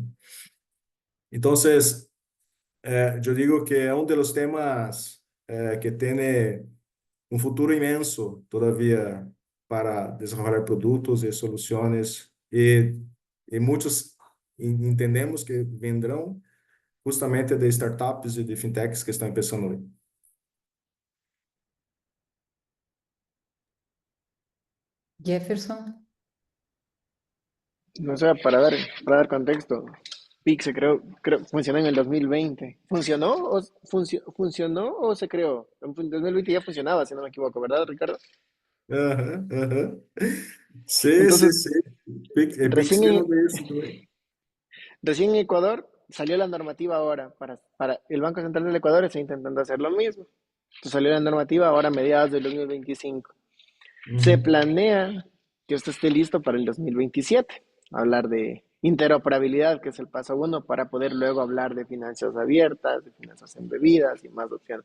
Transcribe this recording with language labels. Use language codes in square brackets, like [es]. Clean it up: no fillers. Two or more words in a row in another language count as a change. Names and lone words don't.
[pt] Então, eu digo que é um dos temas que tem um futuro imenso todavia para desenvolver produtos e soluções e muitos entendemos que vendrão justamente de startups e de fintechs que estão começando hoje. Jefferson. [es] No sé, para dar contexto, Pix funcionó en el 2020. ¿Funcionó o se creó? En 2020 ya funcionaba, si no me equivoco, ¿verdad, Ricardo? [pt] Aham, aham. Sim, sim, [es] Entonces, [pt] sim. Pix [es] recién vino en, de [pt] isso também. [es] recién en Ecuador salió la normativa ahora para el Banco Central del Ecuador está intentando hacer lo mismo. Entonces salió la normativa ahora a mediados del 2025. Se Uhum. planea que esto esté listo para el 2027. Hablar de interoperabilidad, que es el paso uno, para poder luego hablar de finanzas abiertas, de finanzas embebidas y más opciones.